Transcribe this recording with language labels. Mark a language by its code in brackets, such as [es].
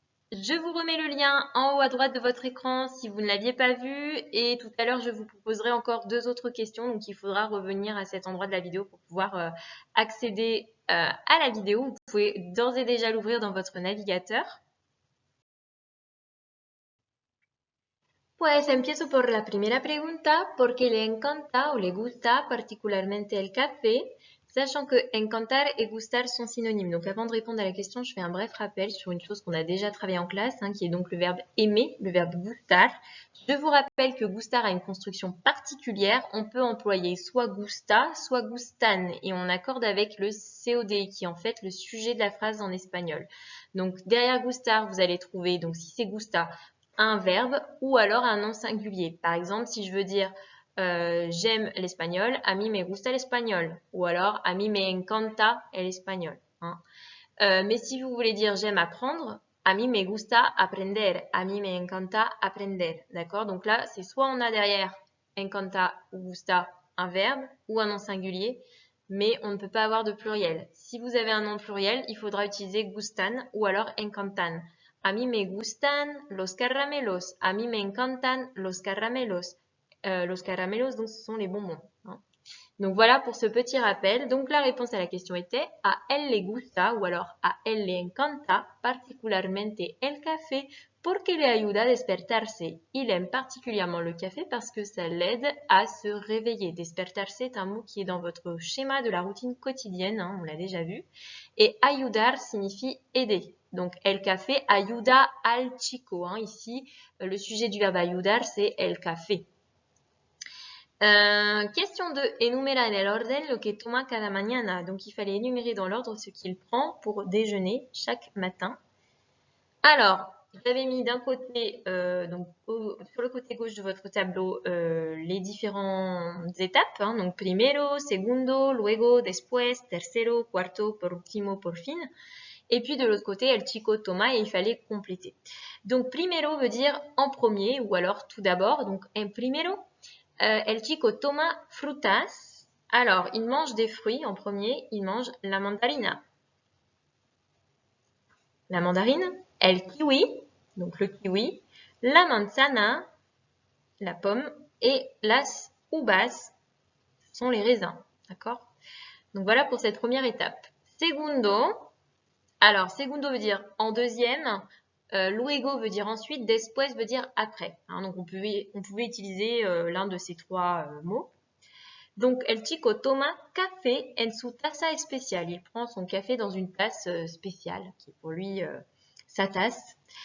[fr] Je vous remets le lien en haut à droite de votre écran si vous ne l'aviez pas vu. Et tout à l'heure, je vous proposerai encore deux autres questions. Donc, il faudra revenir à cet endroit de la vidéo pour pouvoir accéder à la vidéo. Vous pouvez d'ores et déjà l'ouvrir dans votre navigateur. [es] Pues empiezo por la primera pregunta, ¿por qué le encanta o le gusta particularmente el café? [fr] Sachant que encantar et gustar sont synonymes. Donc avant de répondre à la question, je fais un bref rappel sur une chose qu'on a déjà travaillé en classe, qui est donc le verbe aimer, le verbe gustar. Je vous rappelle que gustar a une construction particulière. On peut employer soit gusta, soit gustan, et on accorde avec le COD, qui est en fait le sujet de la phrase en espagnol. Donc derrière gustar, vous allez trouver, donc si c'est gusta, un verbe ou alors un nom singulier. Par exemple, si je veux dire j'aime l'espagnol, [es] a mí me gusta el español. [fr] Ou alors [es] a mí me encanta el español. [fr] Mais si vous voulez dire j'aime apprendre, [es] a mí me gusta aprender, a mí me encanta aprender. D'accord? [fr] Donc là, c'est soit on a derrière encanta ou gusta un verbe ou un nom singulier, mais on ne peut pas avoir de pluriel. Si vous avez un nom pluriel, il faudra utiliser gustan ou alors encantan. [es] A mí me gustan los caramelos. A mí me encantan los caramelos. [fr] Los caramelos, donc ce sont les bonbons. Donc voilà pour ce petit rappel. Donc la réponse à la question était [es] a él le gusta [fr] ou alors [es] a él le encanta particularmente el café porque le ayuda a despertarse. [fr] Il aime particulièrement le café parce que ça l'aide à se réveiller. Despertarse est un mot qui est dans votre schéma de la routine quotidienne, on l'a déjà vu. Et ayudar signifie aider. [es] Donc el café ayuda al chico. [fr] Ici, le sujet du verbe ayudar, c'est el café. Question 2. [es] Enumera en el orden lo que toma cada mañana. [fr] Donc, il fallait énumérer dans l'ordre ce qu'il prend pour déjeuner chaque matin. Alors, j'avais mis d'un côté, sur le côté gauche de votre tableau, les différentes étapes. [es] Donc, primero, segundo, luego, después, tercero, cuarto, por último, por fin. [fr] Et puis, de l'autre côté, [es] el chico toma [fr] et il fallait compléter. Donc, primero veut dire en premier ou alors tout d'abord. Donc, en primero. [es] El chico toma frutas. [fr] Alors, il mange des fruits en premier. Il mange la mandarina. La mandarine. El kiwi, donc le kiwi. La manzana, la pomme. Et las uvas sont les raisins. D'accord? Donc voilà pour cette première étape. Segundo. Alors, segundo veut dire en deuxième. Luego veut dire ensuite, después veut dire après. Donc on pouvait utiliser l'un de ces trois mots. [es] Donc, el chico toma café en su taza especial. [fr] Il prend son café dans une tasse spéciale, qui est pour lui sa tasse.